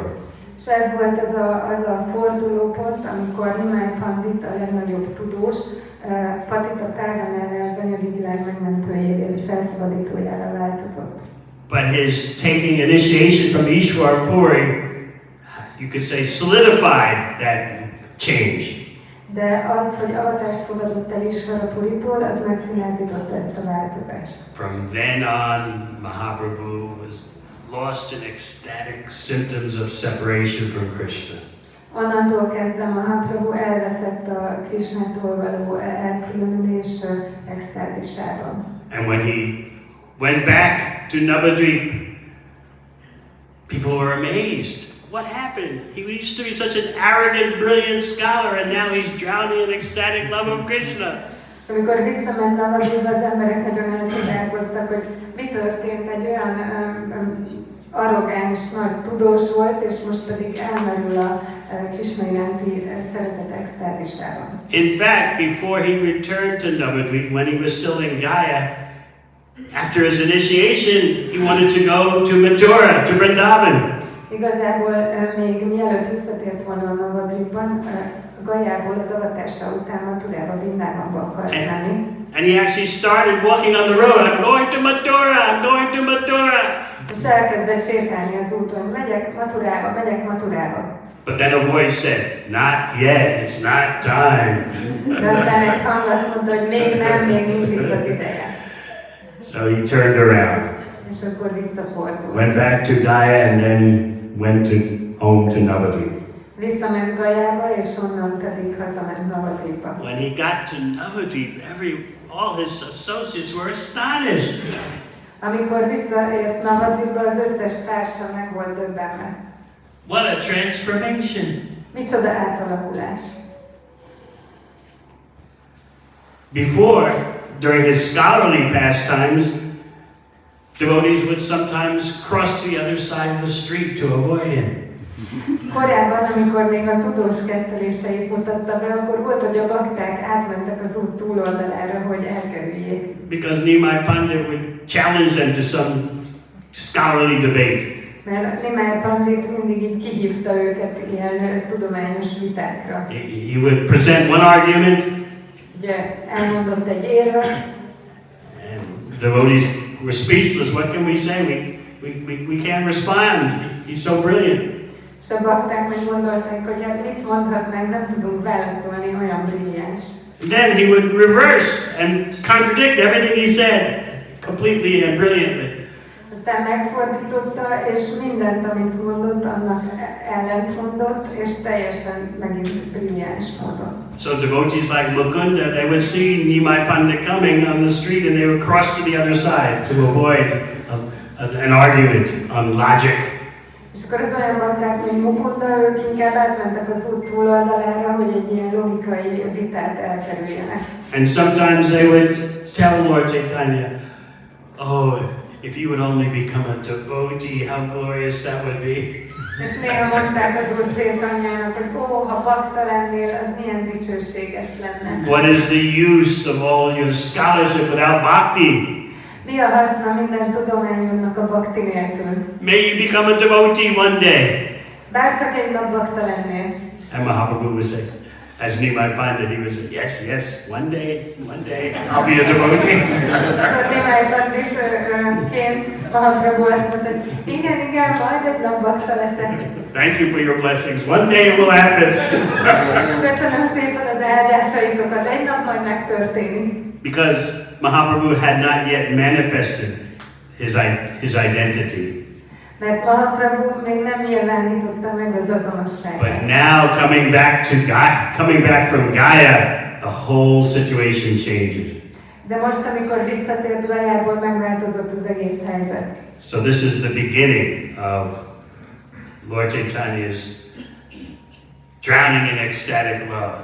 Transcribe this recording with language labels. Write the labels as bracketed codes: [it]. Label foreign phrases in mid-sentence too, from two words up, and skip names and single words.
[hu] És ez volt az a fordulópont, amikor Nimai Pandit, a legnagyobb tudós, Patita Pávanára, az anyagi világ megmentőjévé, vagy felszabadítójára változott. [en] But his taking initiation from Ishwar Puri, you could say, solidified that change. [hu] De az, hogy avatást fogadott el Ishvara Puritól, az megszilárdította ezt a változást. [en] From then on, Mahaprabhu was lost in ecstatic symptoms of separation from Krishna. [hu] Onnantól kezdve Mahaprabhu elveszett a Krishnától való elkülönülés extázisában. [en] And when he went back to Navadvip, people were amazed. What happened? He used to be such an arrogant, brilliant scholar, and now he's drowning in ecstatic love of Krishna. [hu] És amikor visszament Navadvipba, az emberek nagyon elcsodálkoztak, hogy mi történt, egy olyan arrogáns, nagy tudós volt, és most pedig elmerül a Krishna iránti szeretet extázisában. [en] In fact, before he returned to Navadvip, when he was still in Gaya, after his initiation, he wanted to go to Mathura, to Vrindavan. [hu] Igazából még mielőtt visszatért volna a Navadvipban, Gajából az avatása után Mathurába, Vrindávánba akart menni. [en] And he actually started walking on the road. I'm going to Mathura, I'm going to Mathura. [hu] És elkezdett sétálni az úton, megyek Mathurába. [en] But then a voice said, not yet, it's not time. [hu] De aztán egy hang azt mondta, hogy még nincs itt az ideje. [en] So he turned around, [hu] És akkor visszafordult. [en] went back to Gaya and then went home to Navadvip. [hu] Visszament Gajába, és onnan pedig hazament Navadvipba. [en] When he got to Navadvip, all his associates were astonished. [hu] Amikor visszaért Navadvipba, az összes társa meg volt döbbenve. [en] What a transformation! [hu] Micsoda átalakulás! [en] Before, during his scholarly pastimes, devotees would sometimes cross to the other side of the street to avoid him. [hu] Korábban, amikor még a tudós ketteléseit mutatta be, akkor volt, hogy a bakták átmentek az út túloldalára, hogy elkerüljék. [en] Because Nimai Pandit would challenge them to some scholarly debate. [hu] Mert Nimai Pandit mindig így kihívta őket ilyen tudományos vitákra. [en] He would present one argument, [hu] Ugye elmondott egy érvet, [en] and devotees were speechless. What can we say? We can't respond. He's so brilliant. [hu] és a bakták meg gondolták, hogy hát mit mondhatnánk, nem tudunk válaszolni, olyan brilliáns. [en] Then he would reverse and contradict everything he said completely and brilliantly. [hu] Aztán megfordította, és mindent, amit mondott, annak ellent mondott, és teljesen megint brilliáns módon. [en] So devotees like Mukunda, they would see Nimai Pandit coming on the street and they would cross to the other side to avoid an argument on logic. [hu] És akkor az olyan bakták, mint Mukunda, ők inkább átmentek az út túloldalára, hogy egy ilyen logikai vitát elkerüljenek. [en] And sometimes they would tell Lord Chaitanya, oh, if you would only become a devotee, how glorious that would be. [hu] És néha mondták az Úr Chaitanyának, hogy ha bakta lennél, az milyen dicsőséges lenne. [en] What is the use of all your scholarship without bhakti? [hu] Mi a haszna minden tudományunknak a bhakti nélkül? [en] May you become a devotee one day. [hu] Bárcsak egy nap bakta lennél. [en] And Mahaprabhu would say, as Nimai Pandit, he would say, yes, one day, I'll be a devotee. [hu] És akkor Nimai Panditként Mahaprabhu azt mondta, hogy igen, majd egy nap bakta leszek. [en] Thank you for your blessings. One day it will happen. [hu] Köszönöm szépen az áldásaitokat, egy nap majd megtörténik. [en] Because Mahaprabhu had not yet manifested his identity. [hu] Mert Mahaprabhu még nem nyilvánította meg az azonosságát. [en] But now coming back from Gaya, the whole situation changes. [hu] De most, amikor visszatért Vrajából, megváltozott az egész helyzet. [en] So this is the beginning of Lord Chaitanya's drowning in ecstatic love.